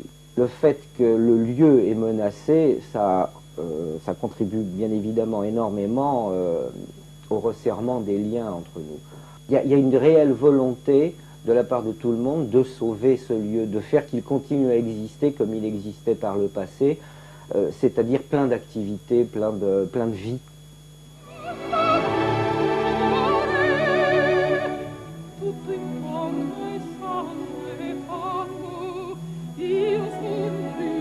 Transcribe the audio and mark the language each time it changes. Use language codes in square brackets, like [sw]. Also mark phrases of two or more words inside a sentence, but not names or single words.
[fr] Le fait que le lieu est menacé, ça contribue bien évidemment énormément au resserrement des liens entre nous. Il y a une réelle volonté de la part de tout le monde de sauver ce lieu, de faire qu'il continue à exister comme il existait par le passé, c'est-à-dire plein d'activités, plein de vie. [it] Tutto in fondo è sangue e fatto, io sono